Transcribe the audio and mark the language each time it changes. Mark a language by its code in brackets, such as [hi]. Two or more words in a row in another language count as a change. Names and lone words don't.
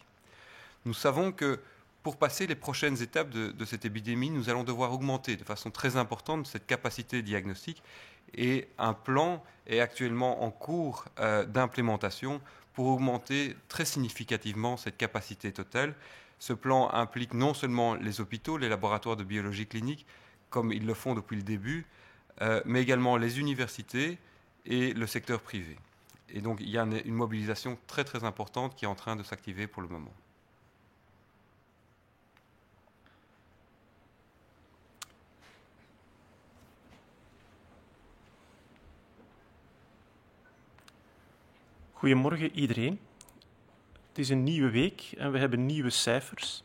[fr] Nous savons que pour passer les prochaines étapes de cette épidémie, nous allons devoir augmenter de façon très importante cette capacité diagnostique et un plan est actuellement en cours d'implémentation pour augmenter très significativement cette capacité totale. Ce plan implique non seulement les hôpitaux, les laboratoires de biologie clinique, comme ils le font depuis le début, mais également les universités et le secteur privé. Et donc il y a une mobilisation très très importante qui est en train de s'activer pour le moment. [nl] Goedemorgen iedereen. Het is een nieuwe week en we hebben nieuwe cijfers.